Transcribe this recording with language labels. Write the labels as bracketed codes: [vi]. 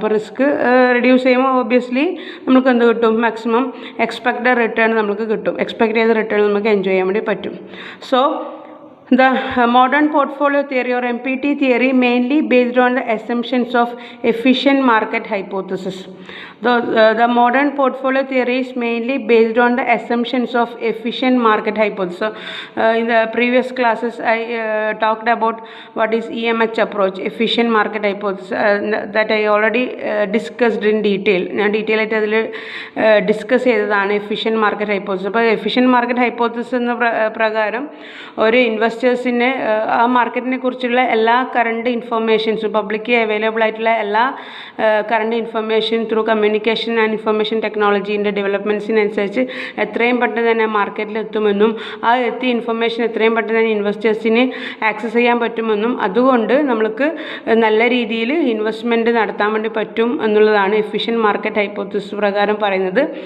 [ml] അപ്പോൾ risk reduce ചെയ്യുമ്പോൾ obviously നമുക്ക് എന്ത് കിട്ടും? മാക്സിമം എക്സ്പെക്റ്റഡ് റിട്ടേൺ നമുക്ക് കിട്ടും. എക്സ്പെക്ട് ചെയ്ത റിട്ടേൺ നമുക്ക് എൻജോയ് ചെയ്യാൻ വേണ്ടി പറ്റും. [en] So the modern portfolio theory or MPT theory mainly based on the assumptions of efficient market hypothesis. The modern portfolio theory is mainly based on the assumptions of efficient market hypothesis. So, in the previous classes I talked about what is EMH approach, efficient market hypothesis, that I already discussed in detail. [ml] ഞാൻ detail ആയിട്ട് അതിൽ discuss ചെയ്തതാണ് efficient market hypothesis. അപ്പോൾ efficient market hypothesis എന്ന പ്രകാരം ഒരു ഇൻവെസ്റ്റേഴ്സിന് ആ മാർക്കറ്റിനെ കുറിച്ചുള്ള എല്ലാ കറണ്ട് ഇൻഫർമേഷൻസും പബ്ലിക് അവൈലബിൾ ആയിട്ടുള്ള എല്ലാ current information through communication and information ടെക്നോളജീൻ്റെ ഡെവലപ്മെൻറ്റ്സിനനുസരിച്ച് എത്രയും പെട്ടെന്ന് തന്നെ മാർക്കറ്റിൽ എത്തുമെന്നും ആ എത്തിയ ഇൻഫർമേഷൻ എത്രയും പെട്ടെന്ന് തന്നെ ഇൻവെസ്റ്റേഴ്സിന് ആക്സസ് ചെയ്യാൻ പറ്റുമെന്നും അതുകൊണ്ട് നമ്മൾക്ക് നല്ല രീതിയിൽ ഇൻവെസ്റ്റ്മെൻറ്റ് നടത്താൻ വേണ്ടി പറ്റും എന്നുള്ളതാണ് എഫിഷ്യൻറ്റ് മാർക്കറ്റ് ഹൈപ്പോത്തിസിസ് പ്രകാരം പറയുന്നത്.